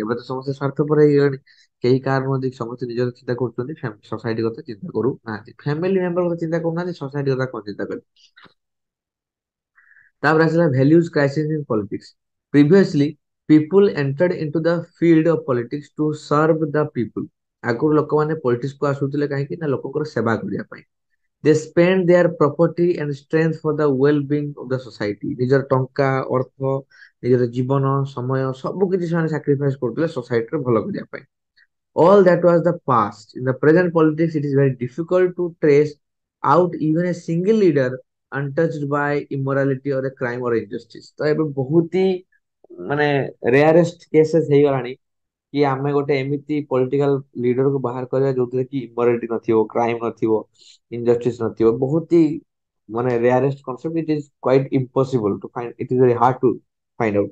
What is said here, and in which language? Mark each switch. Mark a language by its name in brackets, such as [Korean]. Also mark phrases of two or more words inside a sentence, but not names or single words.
[Odia] ଏବେ ତ ସମସ୍ତେ ସ୍ୱାର୍ଥପର ହେଇଗଲେଣି, କେହି କାହାର ନୁହନ୍ତି, ସମସ୍ତେ ନିଜର ଚିନ୍ତା କରୁଛନ୍ତି, ସୋସାଇଟି କଥା ଚିନ୍ତା କରୁନାହାନ୍ତି, [English] family member [Odia] କଥା ଚିନ୍ତା କରୁନାହାନ୍ତି, ସୋସାଇଟି କଥା କଣ ଚିନ୍ତା କରିବେ। ତାପରେ ଆସିଲା [English] values crisis in politics. Previously people entered into the field of politics to serve the people. [Odia] ଆଗରୁ ଲୋକମାନେ ପଲିଟିକ୍ସ କୁ ଆସୁଥିଲେ କାହିଁକି ନା ଲୋକଙ୍କର ସେବା କରିବା ପାଇଁ। [English] They spend their property and strength for the well-being of the society। [Odia] ନିଜର ଟଙ୍କା, ଅର୍ଥ, ନିଜର ଜୀବନ, ସମୟ ସବୁ କିଛି ସେମାନେ ସାକ୍ରିଫାଇସ କରୁଥିଲେ ସୋସାଇଟିର ଭଲ କରିବା ପାଇଁ। [English] All that was the past। In the present politics, it is very difficult to trace out even a single leader untouched by immorality or a crime or injustice। [Odia] ତ ଏବେ ବହୁତ ହି ମାନେ [English] rarest cases [Odia] ହେଇଗଲାଣି କି ଆମେ ଗୋଟେ ଏମିତି [English] political leaderକୁ [Odia] ବାହାର କରିବା ଯୋଉଥିରେ କି ଇମୋରାଲିଟି ନଥିବ, କ୍ରାଇମ ନଥିବ, ଇନଜଷ୍ଟିସ ନଥିବ। ବହୁତ ହି ମାନେ [English] rarest concept. It is quite impossible to find, it is very hard to find out.